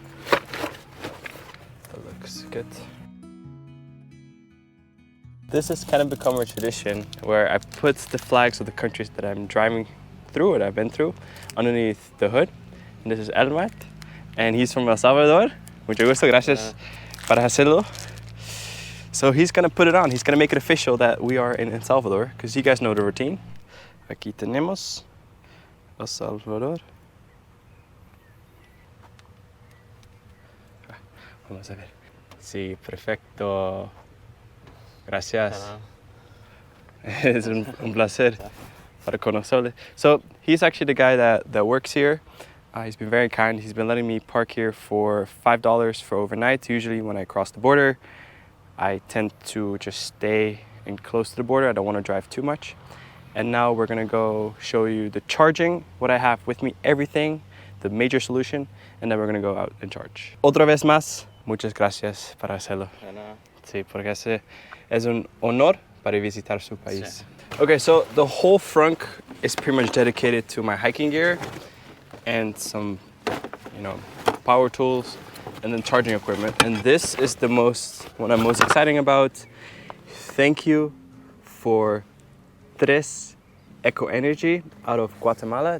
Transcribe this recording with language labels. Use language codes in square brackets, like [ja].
[en] That looks good. This has kind of become a tradition where I put the flags of the countries that I'm driving through, what I've been through, underneath the hood. And this is Elmat, and he's from El Salvador. [es] Mucho gusto, gracias para hacerlo. [en] So he's gonna put it on. He's gonna make it official that we are in El Salvador, because you guys know the routine. [es] Aquí tenemos El Salvador. Vamos a ver. Sí, perfecto. Gracias. Es un placer para conocerle. [en] So he's actually the guy that works here. He's been very kind. He's been letting me park here for $5 for overnight. Usually when I cross the border, I tend to just stay in close to the border. I don't want to drive too much. And now we're gonna go show you the charging, what I have with me, everything, the major solution, and then we're gonna go out and charge. [es] Otra vez más, muchas gracias para hacerlo. Sí, porque es un honor para visitar su país. Sí. [en] Okay, so the whole front is pretty much dedicated to my hiking gear and some, power tools and then charging equipment. And this is what I'm most excited about. Thank you for Tres Eco Energy out of Guatemala.